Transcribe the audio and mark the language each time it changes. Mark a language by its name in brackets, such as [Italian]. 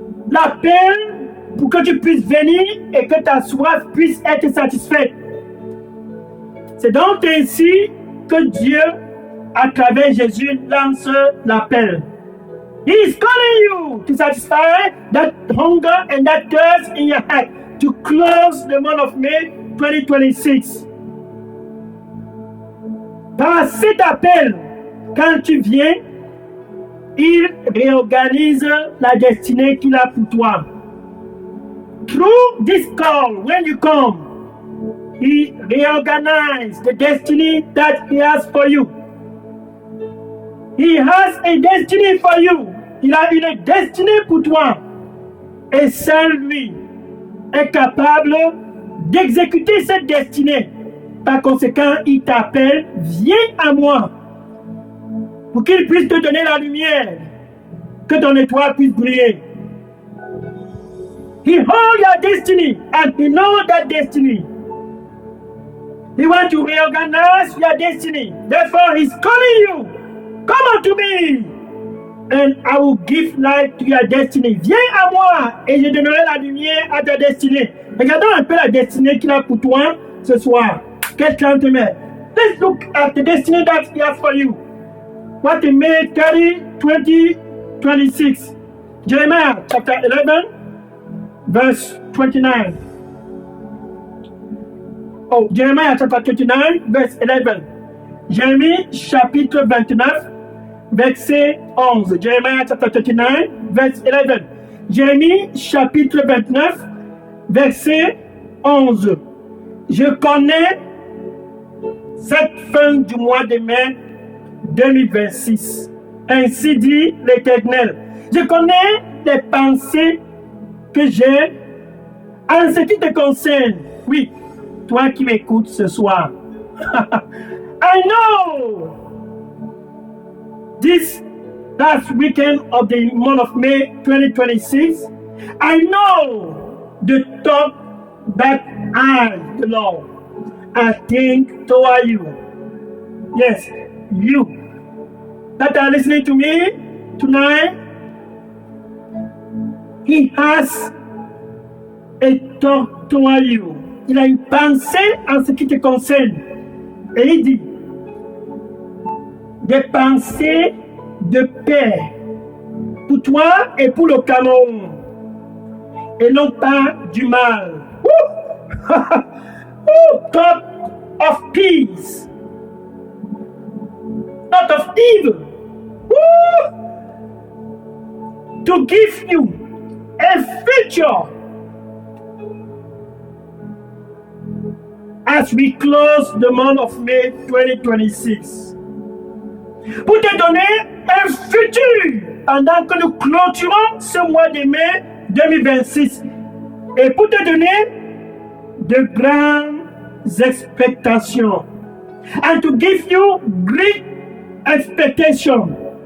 [French] L'appel pour que tu puisses venir et que ta soif puisse être satisfaite. C'est donc ainsi que Dieu, à travers Jésus, lance l'appel. [English] He is calling you to satisfy that hunger and that thirst in your heart to close the month of May 2026. [French] Par cet appel, quand tu viens, il réorganise la destinée qu'il a pour toi. [English] Through this call, when you come, he reorganizes the destiny that he has for you. He has a destiny for you. [French] Il a une destinée pour toi. Et seul lui est capable d'exécuter cette destinée. Par conséquent, il t'appelle, viens à moi, pour qu'il puisse te donner la lumière, que ton étoile puisse briller. [English] He holds your destiny and he knows that destiny. He wants to reorganize your destiny. Therefore, he's calling you. Come unto me, and I will give light to your destiny. [French] Viens à moi, et je donnerai la lumière à ta destinée. Regardons un peu la destinée qu'il a pour toi ce soir. Quel 30 mai. [English] Let's look at the destiny that he has for you. What in May 30, 2026. Jeremiah chapter 11, verse 29. Oh, Jeremiah chapter 29, verse 11. [French] Jérémie chapitre 29, verset 11. [English] Jeremiah chapter 29, verse 11. [French] Jérémie chapitre 29, verset 11. Je connais cette fin du mois de mai 2026. Ainsi dit l'Éternel. Je connais les pensées que j'ai en ce qui te concerne. Oui, toi qui m'écoutes ce soir. [English] I know this last weekend of the month of May 2026. I know the thought that I, the Lord, I think toward you. Yes, you that are listening to me tonight. He has a thought toward you. [French] Il a une pensée en ce qui te concerne. Et il dit, des pensées de paix pour toi et pour le Cameroun. Et non pas du mal. [English] Thought of peace. Thought of evil. To give you a future. As we close the month of May 2026. [French] Pour te donner un futur pendant que nous clôturons ce mois de mai 2026. Et pour te donner de grandes expectations. [English] And to give you great expectations.